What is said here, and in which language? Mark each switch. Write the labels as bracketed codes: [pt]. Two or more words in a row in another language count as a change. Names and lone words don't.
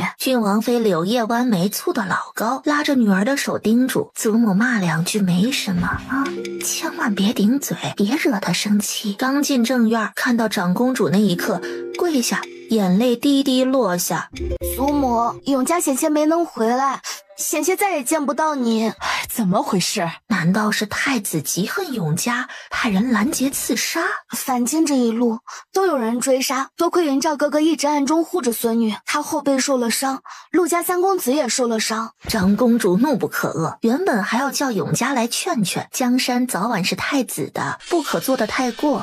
[zh] 郡王妃柳叶弯眉蹙得老高，拉着女儿的手叮嘱祖母骂两句没什么啊，千万别顶嘴，别惹她生气。刚进正院，看到长公主那一刻，跪下，眼淚滴滴落下。祖母，永嘉险些没能回来，险些再也見不到你。怎麼回事？難道是太子嫉恨永嘉，派人攔截刺殺？凡間這一路都有人追殺，多虧雲照哥哥一直暗中護着孫女，他後背受了傷，陸家三公子也受了傷。長公主怒不可遏，原本還要叫永嘉來勸勸，江山早晚是太子的，不可做得太過。